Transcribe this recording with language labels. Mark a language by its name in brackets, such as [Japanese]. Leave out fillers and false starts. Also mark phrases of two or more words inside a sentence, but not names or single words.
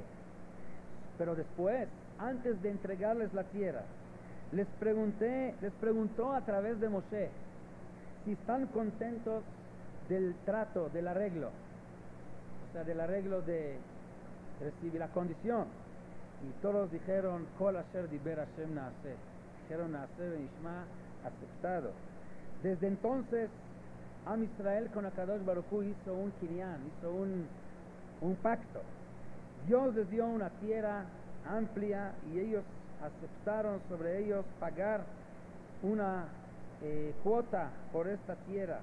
[Spanish] Pero después, antes de entregarles la tierra, les preguntó a través de Moshe si están contentos del trato, del arreglo, o sea, del arreglo de recibir la condición. Y todos dijeron, [Hebrew] כל אשר דיבר השם נעשה. [Spanish] Dijeron [Hebrew] נעשה ונשמע, [Spanish] aceptado. Desde entonces, Am Israel con [Hebrew] הקדוש ברוך הוא [Spanish] hizo un kinyan, hizo un pacto. Dios les dio una tierra amplia y ellos aceptaron sobre ellos pagar una cuota por esta tierra.